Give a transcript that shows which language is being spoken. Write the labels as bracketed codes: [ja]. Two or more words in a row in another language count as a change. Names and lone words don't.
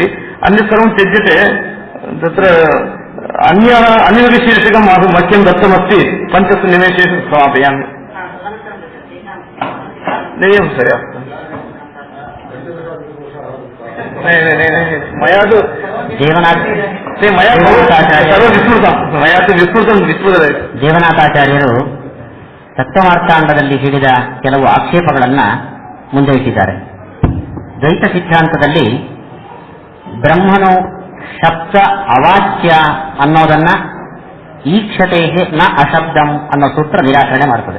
[sa] अन्यत् सर्वं त्यज्यते. तत्र अन्यमपि शीर्षकं मह्यं दत्तमस्ति. 5 निमेषेषु समापयामि. [hi] नहीं सर मया तो [kn] ದೇವನಾಥಾಚಾರ್ಯರು ತತ್ವಮಾರ್ತಾಂಡದಲ್ಲಿ ಹೇಳಿದ ಕೆಲವು ಆಕ್ಷೇಪಗಳನ್ನು ಮುಂದೆ ಇಟ್ಟಿದ್ದಾರೆ. ದ್ವೈತ ಸಿದ್ಧಾಂತದಲ್ಲಿ ಬ್ರಹ್ಮನು ಶಬ್ದ ಅವಾಚ್ಯ ಅನ್ನೋದನ್ನ [sa] ಈಕ್ಷತೆ ನ ಅಶಬ್ದಂ [kn] ಅನ್ನೋ ಸೂತ್ರ ನಿರಾಕರಣೆ ಮಾಡ್ತದೆ.